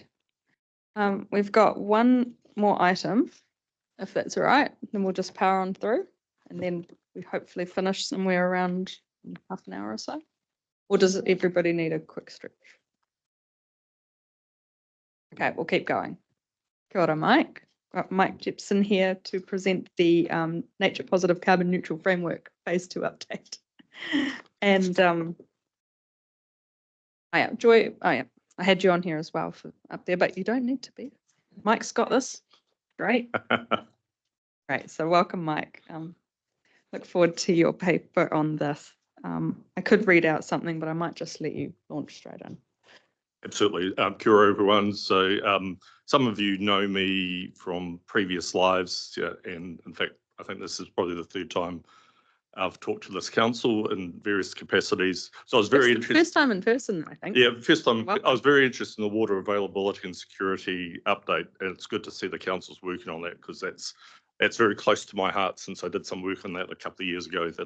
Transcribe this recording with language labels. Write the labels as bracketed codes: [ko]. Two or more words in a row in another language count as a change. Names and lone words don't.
[en] We've got one more item, if that's all right, then we'll just power on through, and then we hopefully finish somewhere around half an hour or so. Or does everybody need a quick stretch? Okay, we'll keep going. [mi] Kia ora, Mike. [en] Got Mike Jepson here to present the Nature Positive Carbon Neutral Framework Phase 2 update. And Joy, I had you on here as well for up there, but you don't need to be. Mike's got this. Great. Great. So welcome, Mike. Look forward to your paper on this. I could read out something, but I might just let you launch straight in. Absolutely. [mi] Kia ora, [en] everyone. So some of you know me from previous lives, and in fact, I think this is probably the third time I've talked to this council in various capacities. So I was very First interested. time in person, I think. Yeah, first time, Welcome. I was very interested in the water availability and security update, and it's good to see the council's working on that because that's very close to my heart since I did some work on that a couple of years ago that I